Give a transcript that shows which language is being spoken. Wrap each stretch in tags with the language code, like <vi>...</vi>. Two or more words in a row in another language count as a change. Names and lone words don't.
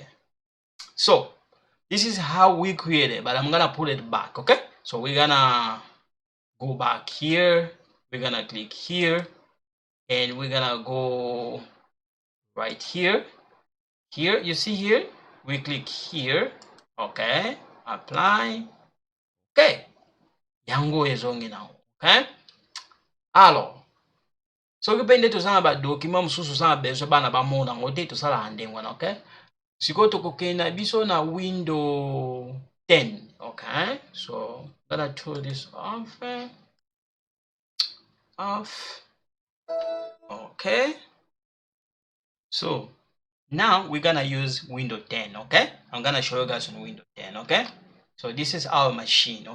<en>So this is how we create it, but I'm gonna put it back. Okay, so we're gonna go back here, we're gonna click here, and we're gonna go right here. Here, you see here, we click here. Okay, apply.</en> <ln>Okay, yango ezongi now. Okay, alors soki mpe nde tozala badocument mosusu oza na besoin bana bamona yango te tosala ndenge wana. Okay, sikoyo tokokenda biso na window 10.</ln> <en>Okay, so I'm gonna turn this off. Okay, so now we're gonna use window 10. Okay, I'm gonna show you guys on window 10. Okay, so this is our machine.</en>